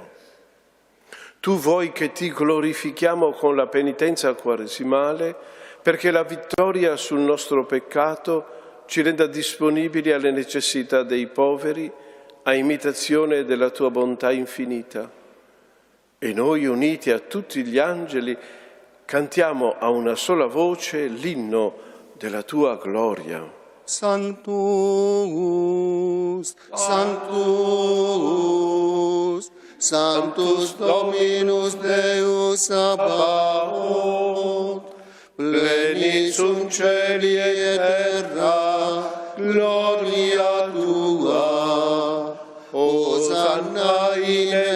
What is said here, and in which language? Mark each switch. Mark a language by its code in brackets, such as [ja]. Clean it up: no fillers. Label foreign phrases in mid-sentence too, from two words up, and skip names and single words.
[it] Tu vuoi che ti glorifichiamo con la penitenza quaresimale perché la vittoria sul nostro peccato ci renda disponibili alle necessità dei poveri, a imitazione della tua bontà infinita. E noi, uniti a tutti gli angeli, cantiamo a una sola voce l'inno della tua gloria. [la] Sanctus, Sanctus, Sanctus Dominus Deus Sabaoth, plenitude cieli et terra, gloria tua, Hosanna in